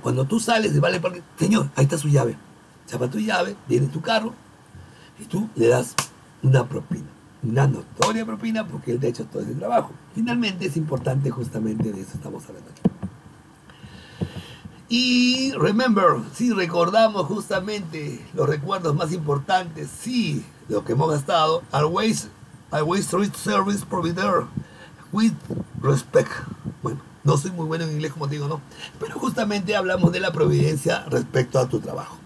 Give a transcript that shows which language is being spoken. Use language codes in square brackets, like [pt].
[es] Cuando tú sales del valet parking, señor, ahí está su llave. Chapa tu llave, viene tu carro, y tú le das una propina, una notoria propina, porque él te ha hecho todo ese trabajo. Finalmente es importante, justamente de eso estamos hablando aquí. Y sí, recordamos justamente los recuerdos más importantes, sí, lo que hemos gastado. [en] Always treat service provider with respect. [es] Bueno, no soy muy bueno en inglés, como te digo, ¿no? Pero justamente hablamos de la providencia respecto a tu trabajo.